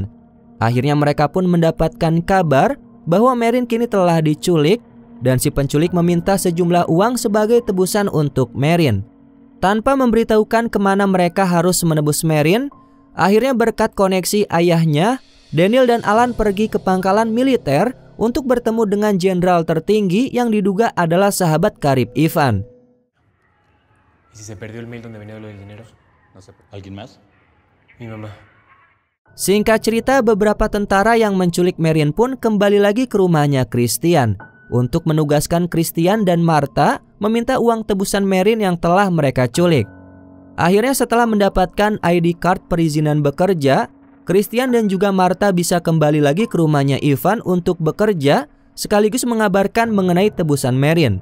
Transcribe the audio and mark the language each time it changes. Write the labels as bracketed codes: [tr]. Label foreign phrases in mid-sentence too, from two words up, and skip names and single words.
[id] Akhirnya mereka pun mendapatkan kabar bahwa Marin kini telah diculik dan si penculik meminta sejumlah uang sebagai tebusan untuk Marin. Tanpa memberitahukan kemana mereka harus menebus Marin, akhirnya berkat koneksi ayahnya, Daniel dan Alan pergi ke pangkalan militer untuk bertemu dengan jenderal tertinggi yang diduga adalah sahabat karib Ivan. [es] ¿Y si se perdió el mail donde venía lo del dinero? No sé. ¿Alguien más? Mi mamá. [id] Singkat cerita, beberapa tentara yang menculik Marion pun kembali lagi ke rumahnya Christian untuk menugaskan Christian dan Martha meminta uang tebusan Marion yang telah mereka culik. Akhirnya setelah mendapatkan ID card perizinan bekerja, Christian dan juga Martha bisa kembali lagi ke rumahnya Ivan untuk bekerja sekaligus mengabarkan mengenai tebusan Marion.